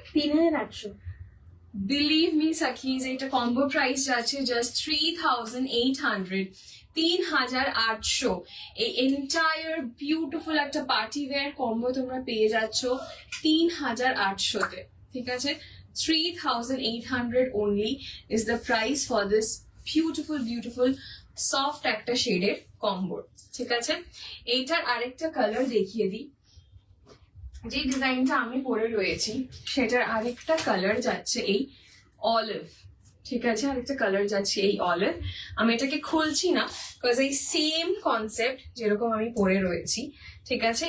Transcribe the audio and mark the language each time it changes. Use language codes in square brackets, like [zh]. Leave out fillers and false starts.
[bn] 3800। Believe me সাকিজ, এটা combo price যাচ্ছে just 3800, 3800। এই এন্টায়ার বিউটিফুল একটা পার্টি ওয়্যার কম্বো তোমরা পেয়ে যাচ্ছ 3800-তে, ঠিক আছে। [en] 3800 only is the price for this beautiful soft [bn] একটা শেডের কম্বো, ঠিক আছে। এইটার আরেকটা কালার দেখিয়ে দিই। যে ডিজাইনটা আমি পরে রয়েছি সেটার আরেকটা কালার যাচ্ছে এই অলিভ, ঠিক আছে, আরেকটা কালার যাচ্ছে এই অলিভ। আমি এটাকে খুলছি না বিকজ এই সেম কনসেপ্ট যেরকম আমি পরে রয়েছি, ঠিক আছে।